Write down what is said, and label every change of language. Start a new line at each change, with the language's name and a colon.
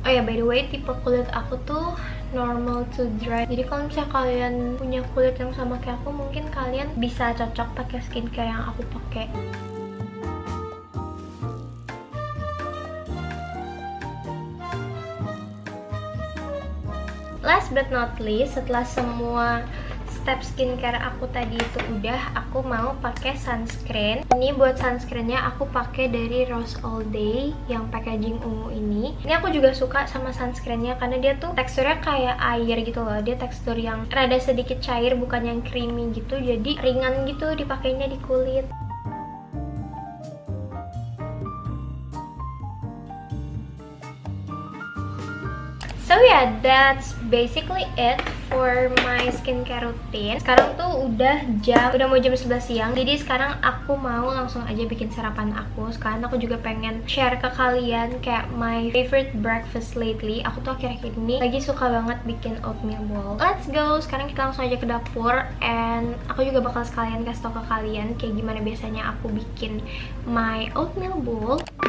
Indonesian: Oh ya,
English: by the way,
Indonesian: tipe kulit aku tuh
English: normal to dry.
Indonesian: Jadi kalau misalnya kalian punya kulit yang sama kayak aku, mungkin kalian bisa cocok pakai skincare yang aku pakai.
English: Last but not least,
Indonesian: setelah semua step skincare aku tadi itu udah, aku mau pakai sunscreen. Ini buat sunscreennya aku pakai dari Rose All Day yang packaging ungu ini. Ini aku juga suka sama sunscreennya karena dia tuh teksturnya kayak air gitu loh. Dia tekstur yang rada sedikit cair, bukan yang creamy gitu. Jadi ringan gitu dipakainya di kulit.
English: So yeah, that's basically it for my skincare routine.
Indonesian: Sekarang tuh udah mau jam 11 siang. Jadi sekarang aku mau langsung aja bikin sarapan aku. Sekarang aku juga pengen share ke kalian kayak
English: my favorite breakfast lately.
Indonesian: Aku tuh akhir-akhir ini lagi suka banget bikin oatmeal bowl.
English: Let's go.
Indonesian: Sekarang kita langsung aja ke dapur, and aku juga bakal sekalian kasih tau ke kalian kayak gimana biasanya aku bikin
English: my oatmeal bowl.